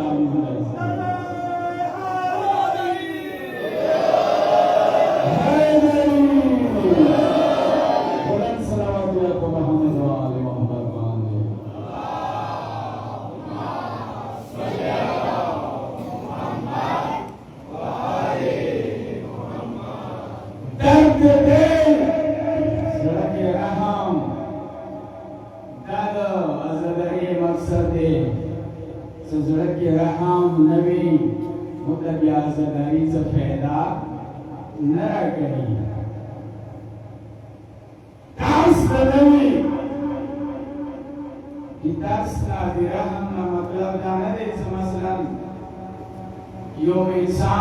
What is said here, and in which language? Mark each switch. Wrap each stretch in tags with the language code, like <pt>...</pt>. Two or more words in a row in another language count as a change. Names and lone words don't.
<fa>بلند صلوات</fa> <ar>محمد و آل محمد</ar> <fa>درد</fa> <ps>دل زړه رحم دا د ازادۍ مقصد دی چې زړه کې رحم نه وي نو د بیا ازادۍ څه فایده نه راکوي ترس نه وي چې ترس نه د رحم نه مطلب دا نه دی چې مثلا یو انسان</ps>